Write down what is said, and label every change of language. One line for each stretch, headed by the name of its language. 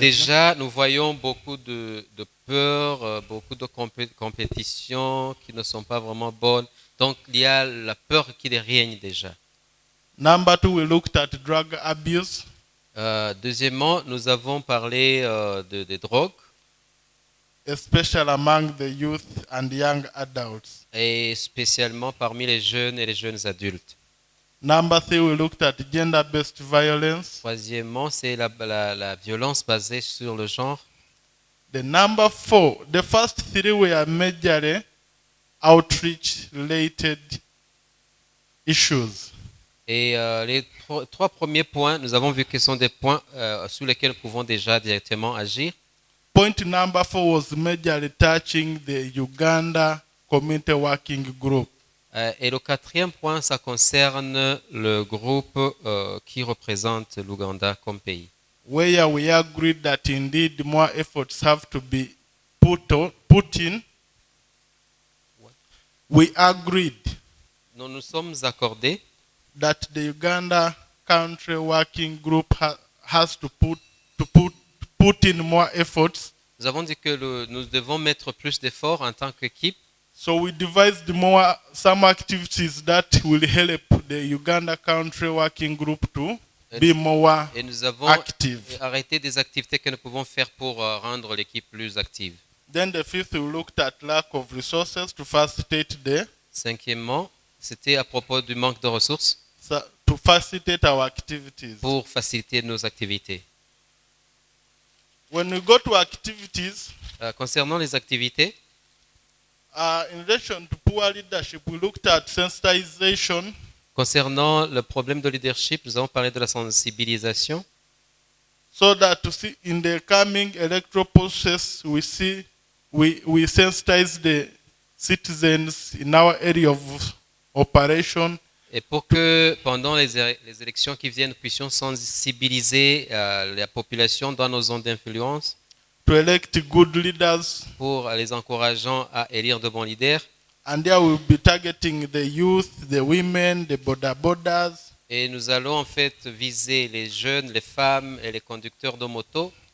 French: déjà, nous voyons beaucoup de peur, beaucoup de compétitions qui ne sont pas vraiment bonnes. Donc, il y a la peur qui règne déjà.
English: Number two, we looked at drug abuse.
French: Deuxièmement, nous avons parlé des drogues,
English: Especially among the youth and young adults.
French: et spécialement parmi les jeunes et les jeunes adultes.
English: Number three, we looked at gender-based violence.
French: Troisièmement, c'est la violence basée sur le genre.
English: The number four, the first three were majorly outreach-related issues.
French: Et les trois premiers points, nous avons vu que ce sont des points sur lesquels nous pouvons déjà directement agir.
English: Point number four was majorly touching the Uganda Community Working Group.
French: Et le quatrième point, ça concerne le groupe qui représente l'Ouganda comme pays.
English: Where we agreed that indeed more efforts have to be put in. We agreed
French: Nous nous sommes accordés
English: that the Uganda Country Working Group has to put in more efforts.
French: Nous avons dit que nous devons mettre plus d'efforts en tant qu'équipe.
English: So we devised some activities that will help the Uganda Country Working Group to be more
French: Et nous avons
English: active.
French: arrêté des activités que nous pouvons faire pour rendre l'équipe plus active.
English: Then the fifth, we looked at lack of resources to facilitate
French: Cinquièmement, c'était à propos du manque de ressources
English: our activities.
French: pour faciliter nos activités.
English: When we go to activities,
French: Concernant les activités,
English: in relation to poor leadership, we looked at sensitization.
French: concernant le problème de leadership, nous avons parlé de la sensibilisation.
English: So that to see in the coming electoral process, we sensitize the citizens in our area of operation.
French: Et pour que pendant les élections qui viennent, nous puissions sensibiliser la population dans nos zones d'influence.
English: To elect good leaders.
French: Pour les encourageant à élire de bons leaders.
English: And there we'll be targeting the youth, the women, the bodas.
French: Et nous allons en fait viser les jeunes, les femmes et les conducteurs de moto.